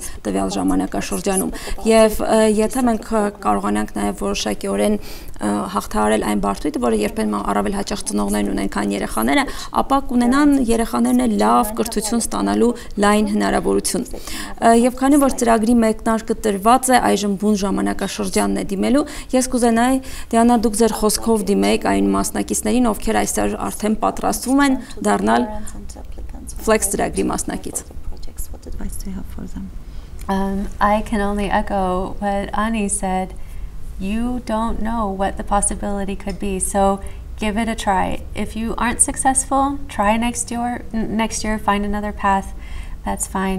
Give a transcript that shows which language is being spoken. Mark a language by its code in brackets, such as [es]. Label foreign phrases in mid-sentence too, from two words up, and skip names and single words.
[hy] տվյալ ժամանակաշրջանում։ Եվ եթե մենք կարողանանք նաև որոշակիորեն հաղթահարել այն բարդույթը, որը երբեմն առավել հաճախ ծնողներն ունեն, քան երեխաները, ապա կունենան երեխաներն էլ լավ կրթություն ստանալու լայն հնարավորություն։ Եվ քանի որ ծրագրի մեկնարկը տրված է, այժմ բուն ժամանակաշրջանն է դիմելու, ես կուզենայի Դիանա, դուք ձեր խոսքով դիմեք այն մասնակիցներին, ովքեր այսօր արդեն պատրաստվում են դառնալ Flex ծրագրի մասնակից։ [en] I can only echo what Ani said. You don't know what the possibility could be, so give it a try. If you aren't successful, try next year, find another path. That's fine.